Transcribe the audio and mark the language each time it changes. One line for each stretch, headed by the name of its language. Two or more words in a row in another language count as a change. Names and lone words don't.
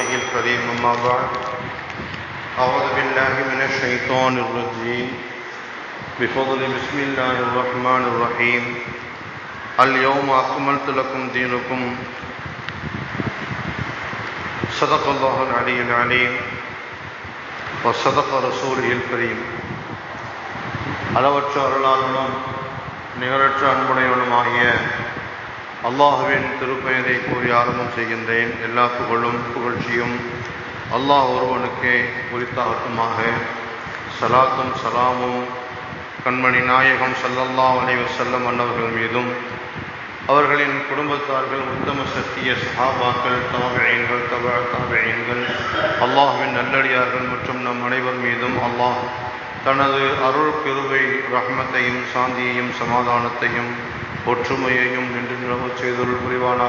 Arabic: الكريم أما بعد أعوذ بالله من الشيطان الرجيم بفضل بسم الله الرحمن الرحيم اليوم أكملت لكم دينكم صدق الله العلي العليم وصدق رسوله الكريم.
Tamil: அளவற்ற அருளாளனும் நிகரற்ற அன்புடையவனுமாகிய அல்லாஹுவின் திருப்பெயரை கூறி ஆரம்பம் செய்கின்றேன். எல்லா புகழும் புகழ்ச்சியும் அல்லாஹ் ஒருவனுக்கே உரித்தாகட்டுமாக. சலாத்தும் சலாமும் கண்மணி நாயகம்
Arabic: صلى الله عليه وسلم
Tamil: அன்னவர்கள் மீதும் அவர்களின் குடும்பத்தார்கள் உத்தம சத்திய சஹாபாக்கள் தாபிஈன்கள் தாபிஈன்கள் அல்லாஹுவின் நல்லடியார்கள் மற்றும் நம் அனைவர் மீதும் அல்லாஹ் தனது அருள் கிருபை ரஹ்மத்தையும் சாந்தியையும் சமாதானத்தையும் ஒற்றுமையையும் நின்று நிலவச் செய்தொருள் புரிவானாக.